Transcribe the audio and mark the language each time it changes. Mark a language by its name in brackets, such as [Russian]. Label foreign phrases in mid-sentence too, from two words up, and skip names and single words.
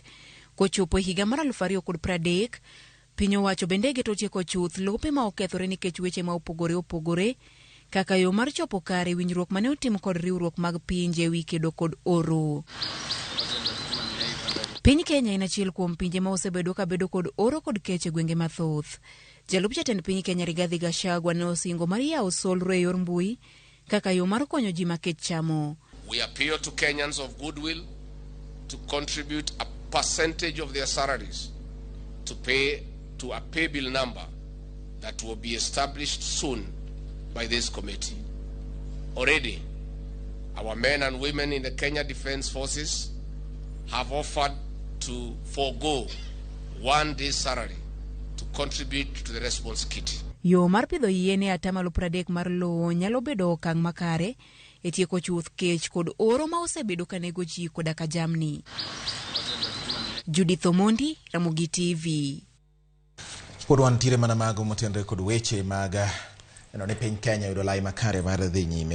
[Luo (Kenya and Tanzania)] Kochopo higa mar 2030, piny owacho bende geto tieko chuth lope ma okethore nikech weche ma opogore opogore kaka yo mar chopo kare winjruok mane otim kod riwruok mag pinje wi kedo kod oro. Piny Kenya en achiel kuom pinje ma osebedo ka bedo kod oro kod kech e gwenge mathoth. Jalup jatend piny Kenya Rigathi Gachagua ne osingo mar yawo solro e yor mbui kaka yo mar konyo ji makech chamo. [English] We appeal to Kenyans of goodwill to contribute a percentage of their salaries to pay to a pay bill number that will be established soon by this committee. Already, our men and women in the Kenya Defence Forces have offered to forego 1 day's salary to contribute to the response kit. [Luo (Kenya and Tanzania)] Yo mar pidho yien e 30% mar lowo nyalo bedo okang' makare e tieko chuth kech kod oro ma osebedo ka nego ji koda ka jamni. Judith Omondi, Ramogi TV. Pod wantiere mana mago motenre kod weche maga eno ne piny Kenya yudo lai makare mar dhi nyime.